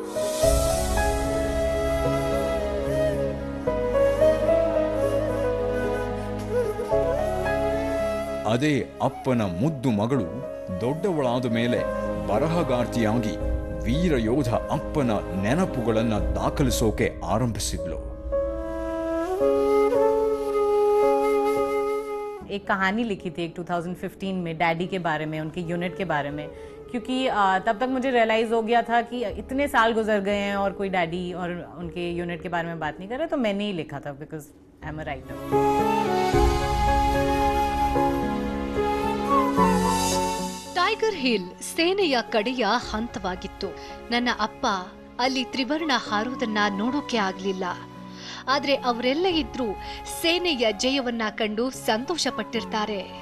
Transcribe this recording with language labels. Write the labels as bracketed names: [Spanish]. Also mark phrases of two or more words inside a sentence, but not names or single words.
[Kannada] ಅದೇ ಅಪ್ಪನ ಮುದ್ದು ಮಗಳು ದೊಡ್ಡವಳಾದ ಮೇಲೆ ಬರಹಗಾರ್ತಿಯಾಗಿ ವೀರ ಯೋಧ ಅಪ್ಪನ ನೆನಪುಗಳನ್ನು ದಾಖಲಿಸೋಕೆ ಆರಂಭಿಸಿದ್ಲು. [Hindi] एक कहानी लिखी थी एक 2015 में डैडी के बारे में, उनके यूनिट के बारे में, क्योंकि तब तक मुझे रियलाइज़ हो गया था कि इतने साल गुजर गए हैं और कोई डैडी और उनके यूनिट के बारे में बात नहीं कर रहा, तो मैंने ही लिखा था [English] because I am a writer. [Kannada] ಟೈಗರ್ ಹಿಲ್ ಸೇನೆಯ ಕಡೆಯ ಹಂತವಾಗಿತ್ತು. ನನ್ನ ಅಪ್ಪ ಅಲ್ಲಿ ತ್ರಿವರ್ಣ ಹಾರೋದನ್ನ ನೋಡೋಕೆ ಆಗ್ಲಿಲ್ಲ. ಆದ್ರೆ ಅವರೆಲ್ಲ ಇದ್ರೂ ಸೇನೆಯ ಜಯವನ್ನ ಕಂಡು ಸಂತೋಷ ಪಟ್ಟಿರ್ತಾರೆ.